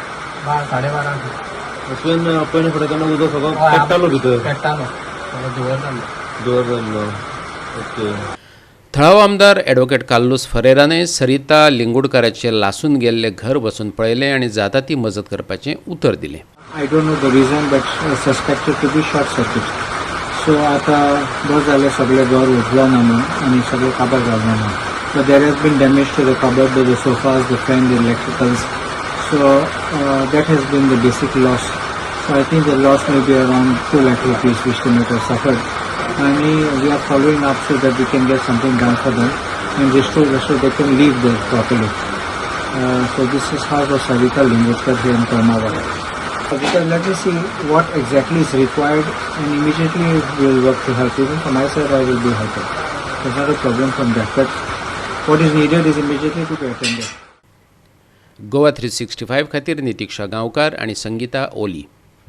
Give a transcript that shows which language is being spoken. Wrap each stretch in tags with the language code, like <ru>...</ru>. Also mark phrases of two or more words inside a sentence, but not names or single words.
<kok>12:30 पयले फुडें तेन्ना उजो सगळो पेट्टालो भितर? पेट्टालो सगळो धुंवर जाल्लो. ओके. थळावो आमदार ॲडव्होकेट कार्लोस फरेरानय सरिता लिंगूडकाराचें लासून गेल्लें घर वचून पळयलें आनी जाता ती मजत करपाचें उतर दिलें.</kok> <en>I don't know the reason, but suspected to be short circuit.</en> <kok>So आता बस जालें सगळें घर उजलो ना म्हणून आनी सगळें काबार जालें ना.</kok> <en>But there has been damage to the cupboard, the sofas, the fan, the electricals. So that has been the basic loss. So I think the loss may be around 2 lakh rupees which the matter suffered. And we are following up so that we can get something done for them and restore so they can live there properly. So this is house of Sarita Lingudkar here in Koilmawada. Because let me see what exactly is required and immediately we will work to help. Even from my side I will be helping. There's not a problem from that. But what is needed is immediately to be attended.</en> <kok>गोवा 365 खातीर नितीक्षा गांवकार आनी संगीता ओली.</kok>